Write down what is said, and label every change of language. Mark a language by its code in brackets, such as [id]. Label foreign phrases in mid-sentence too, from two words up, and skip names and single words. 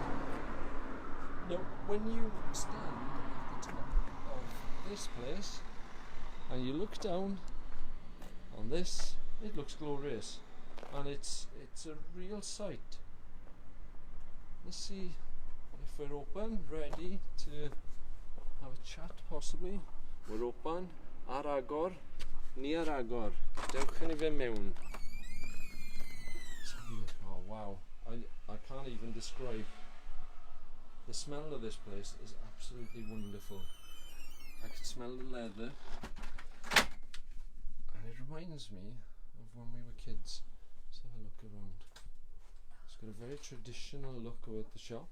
[en] Now, when you stand at the top of this place and you look down on this, it looks glorious, and it's a real sight. Let's see if we're open, ready to have a chat possibly. We're open. [cy] Ar agor, ni ar agor. Dewch yn I fe mewn. [en] Oh wow, I can't even describe. The smell of this place is absolutely wonderful. I can smell the leather, and it reminds me of when we were kids. Let's have a look around. It's got a very traditional look about the shop.